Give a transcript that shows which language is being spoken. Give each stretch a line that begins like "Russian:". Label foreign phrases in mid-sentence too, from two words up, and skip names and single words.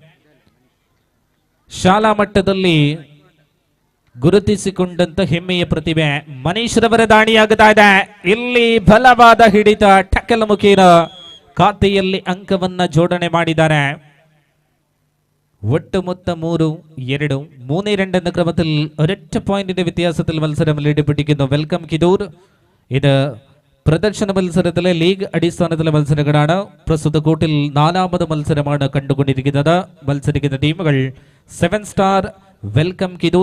Kannada: ಶಾಲಾ ಮಟ್ಟದಲ್ಲಿ ಗುರುತಿಸಿಕೊಂಡಂತ ಹೆಮ್ಮೆಯ ಪ್ರತಿಭೆ ಮನೀಶ್ ರವರ ದಾಳಿಯಾಗುತ್ತಾ ಇದೆ. ಇಲ್ಲಿ ಬಲವಾದ ಹಿಡಿತ, ಟಕ್ಕಲ್ ಮುಖೇನ ಖಾತೆಯಲ್ಲಿ ಅಂಕವನ್ನ ಜೋಡಣೆ ಮಾಡಿದ್ದಾರೆ. ಒಟ್ಟು ಮೊತ್ತ
Malayalam: 3-2 3-2 ക്രമത്തിൽ ഒരൊറ്റ പോയിന്റിന്റെ വ്യത്യാസത്തിൽ മത്സരം ലീഡ് പിടിക്കുന്നു വെൽക്കം കിദൂർ. ഇത് പ്രദർശന മത്സരത്തിലെ ലീഗ് അടിസ്ഥാനത്തിലെ മത്സരങ്ങളാണ്. പ്രസ്തുത കൂട്ടിൽ 4ാമത് മത്സരമാണ് കണ്ടുകൊണ്ടിരിക്കുന്നത്. മത്സരിക്കുന്ന ടീമുകൾ 7 സ്റ്റാർ, വെൽക്കം കിദൂർ.